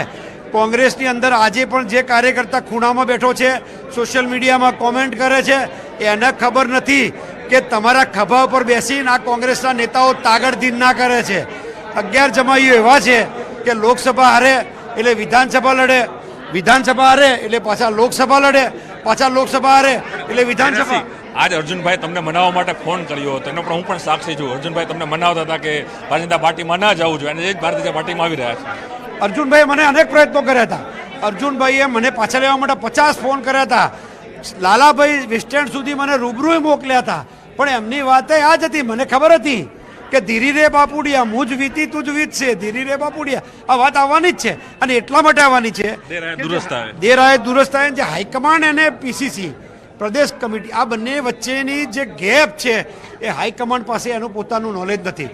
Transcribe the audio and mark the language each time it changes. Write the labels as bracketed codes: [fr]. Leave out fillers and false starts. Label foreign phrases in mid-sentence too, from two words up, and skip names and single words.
[gu] કોંગ્રેસની અંદર આજે પણ જે કાર્યકર્તા ખૂણામાં બેઠો છે, સોશિયલ મીડિયામાં કોમેન્ટ કરે છે, એને ખબર નથી કે તમારા ખભા ઉપર બેસીને આ કોંગ્રેસના નેતાઓ તાગડધીન ના કરે છે। 11 જમાઈઓ એવા છે કે લોકસભા હારે એટલે વિધાનસભા લડે, વિધાનસભા હારે એટલે પાછા લોકસભા લડે, પાછા લોકસભા હારે એટલે વિધાનસભા। આજ અર્જુનભાઈ તમને મનાવા માટે ફોન કર્યો હતો, એનો પણ હું પણ સાક્ષી છું। અર્જુનભાઈ તમને મનાવતા હતા કે ભારતીય જનતા પાર્ટીમાં ન જવું જોઈએ અને એ જ ભારતીય જનતા પાર્ટીમાં આવી રહ્યા છે। અર્જુનભાઈ મને અનેક પ્રયત્નો કર્યા હતા। અર્જુનભાઈએ મને પાછા લેવા માટે 50 ફોન કર્યા હતા। લાલાભાઈ વિસ્ટેન્ડ સુધી મને રૂબરૂ મોકલ્યા હતા, પણ એમની વાત આ જ હતી, મને ખબર હતી કે ધીરી રે બાપુડિયા મુજ વીતી તું જ વીતશે, ધીરી રે બાપુડિયા આ વાત આવવાની જ છે અને એટલા માટે આવવાની છે [hi] देर आए दुरुस्त आए [gu] જે હાઈકમાન્ડ અને પીસીસી પ્રદેશ કમિટી આ બંને વચ્ચેની જે ગેપ છે એ હાઈકમાન્ડ પાસે એનું પોતાનું નોલેજ નથી।